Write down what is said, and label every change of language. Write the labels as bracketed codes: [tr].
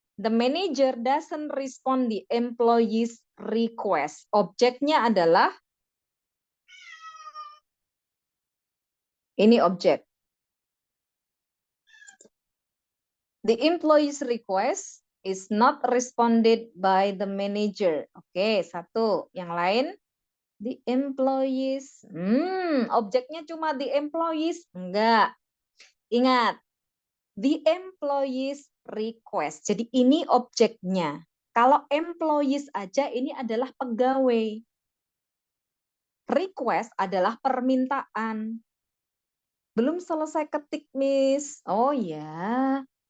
[en] The manager doesn't respond the employee's request. [id] Objeknya adalah ini objek. [en] The employee's request is not responded by the manager. [id] Oke, satu. Yang lain, [en] the employees. [id] Objeknya cuma [en] the employees? [id] Enggak. Ingat, [en] the employees request. [id] Jadi ini objeknya. Kalau employees aja ini adalah pegawai. Request adalah permintaan. Belum selesai ketik, Miss. Oh ya.